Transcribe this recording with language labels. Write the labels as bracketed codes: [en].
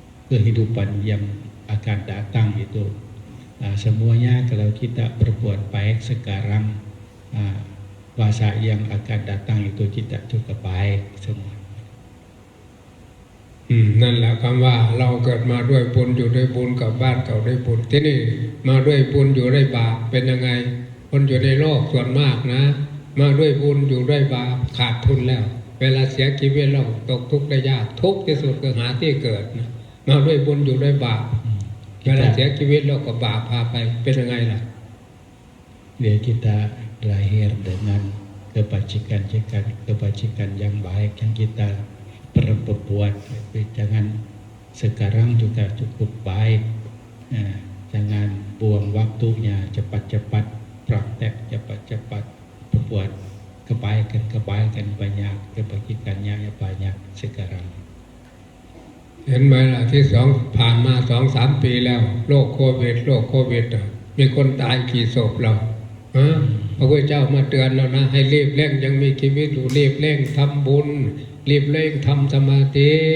[id] kehidupan yang akan datang itu semuanya kalau kita berbuat baik sekarang masa yang akan datang itu kita juga baik semua [th] นั่นแหละคำว่าเราเกิดมาด้วยบุญอยู่ด้วยบุญกับบ้านเก่าด้วยบุญที่นี่มาด้วยบุญอยู่ด้วยบาปเป็นยังไงคนอยู่ในโลกส่วนมากนะมาด้วยบุญอยู่ด้วยบาปขาดทุนแล้วเวลาเสียชีวิตเราตกทุกข์ได้ยากทุกข์ที่สุดคือหาที่เกิดนะมาด้วยบุญอยู่ด้วยบาปเวลาเสียชีวิตเราก็บาปพาไปเป็นยังไงล่ะ [id] Dia kita lahir dengan kebajikan yang baik yang kita perbuat jangan sekarang juga cukup baik jangan buang waktunya cepat-cepat praktek cepat-cepat berbuat kebaikan banyak kebajikannya banyak sekarang [th] เห็นไหมล่ะที่ผ่านมา 2-3 ปีแล้วโรคโควิดมีคนตายกี่ศพแล้วพระพุทธเจ้ามาเตือนแล้วนะให้รีบเร่งยังมีชีวิตอยู่รีบเร่งทำบุญรีบเร่งทำสมาธิ